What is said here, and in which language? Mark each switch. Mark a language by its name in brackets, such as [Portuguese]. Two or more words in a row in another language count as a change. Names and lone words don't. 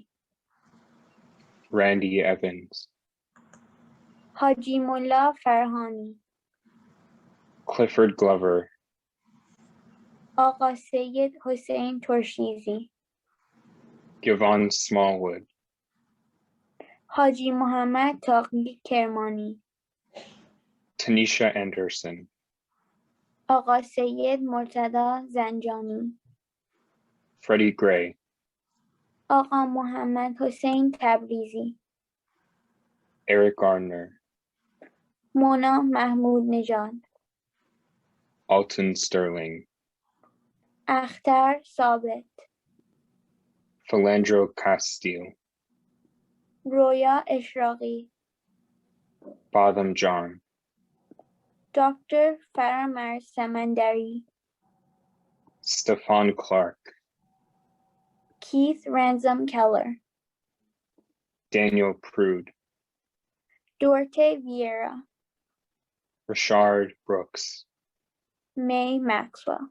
[English] Randy Evans, Haji Mullah Farhani, Clifford Glover, Agha Sayyid Hussein Torshizi, Yvonne Smallwood, [Persian] حاجی محمد تاقی کرمانی، [English] Tanisha Anderson, [Persian] آقا سید مرتضی زنجانی، [English] Freddie Gray, [Persian] آقا محمد حسین تبریزی، [English] Eric Gardner, [Persian] مونا محمود نژاد، [English] Alton Sterling, [Persian] اختر ثابت، [English] Philandro Castile, [Persian] رویا اشراقی، [English] Botham John, [Persian] دکتر فرامرز سمندری، [English] Stefan Clark, Keith Ransom Keller, Daniel Prude, Duarte Vieira, Richard Brooks, May Maxwell,